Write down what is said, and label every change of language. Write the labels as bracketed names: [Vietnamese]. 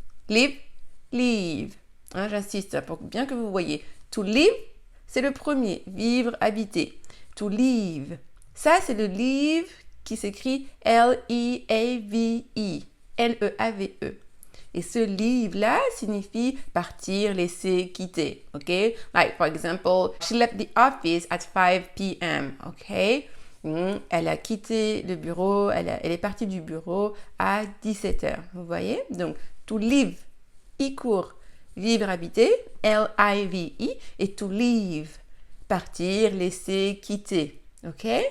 [French] Live, leave. J'insiste pour bien que vous voyez. To live, c'est le premier, vivre, habiter. To leave, ça c'est le leave qui s'écrit L-E-A-V-E, L-E-A-V-E. Et ce leave-là signifie partir, laisser, quitter, ok? [English] Like, for example, she left the office at 5 p.m., ok? [French] Elle a quitté le bureau, elle est partie du bureau à 17h, vous voyez? Donc, to live, I court, vivre, habiter, L-I-V-E, et to leave, partir, laisser, quitter, ok?